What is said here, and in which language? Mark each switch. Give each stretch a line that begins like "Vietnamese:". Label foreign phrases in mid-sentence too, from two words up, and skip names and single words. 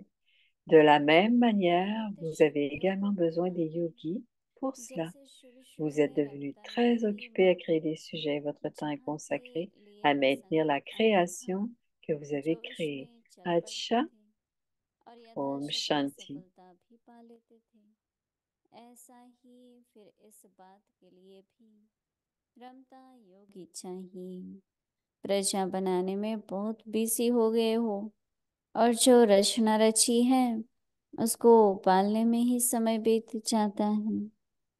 French: De la même manière, vous avez également besoin des yogis pour cela. Vous êtes devenu très occupé à créer des sujets. Votre temps est consacré à maintenir la création que vous avez créée.
Hindi: अच्छा, ओम शांति. ऐसा ही फिर इस बात के लिए भी रमता योगी चाहिए। प्रजा बनाने में बहुत बिजी हो गए हो और जो रचना रची है उसको पालने में ही समय बीत जाता है।